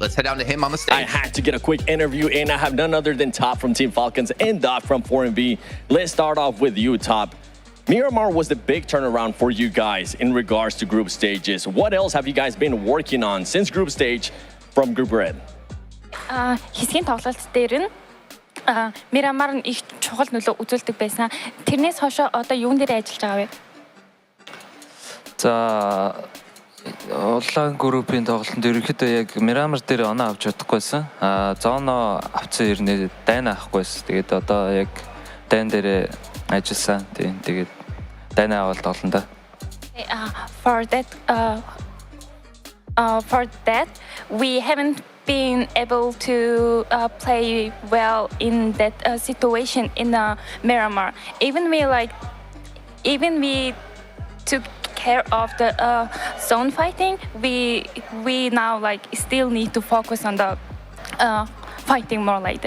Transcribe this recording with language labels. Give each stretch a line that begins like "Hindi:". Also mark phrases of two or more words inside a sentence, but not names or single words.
English: Let's head down to him on the stage. I had to get a quick interview, and I have none other than Top from Team Falcons and Doc from 4MV. Let's start off with you, Top. Miramar was the big turnaround for you guys in regards to group stages. What else have you guys been working on since group stage from Group Red?
Mongolian: Хэсгийн тоглолт дээр нь Miramar нь их чухал нөлөө үзүүлдэг байсан. Тэрнээс хойш одоо юун дээр ажиллаж байгаа вэ? За онлайн группийн тоглолтод ерөнхийдөө яг Miramar дээр оноо авч чадахгүйсэн. Зоно авсан ирнэ дайна авахгүйсэн. Тэгээд одоо яг дайн дээр ажилласан. Тэгээд дайна авалт олон да.
English: For that, we haven't been able to play well in that situation in Miramar. Even we took care of the zone fighting, we now still need to focus on the fighting more later.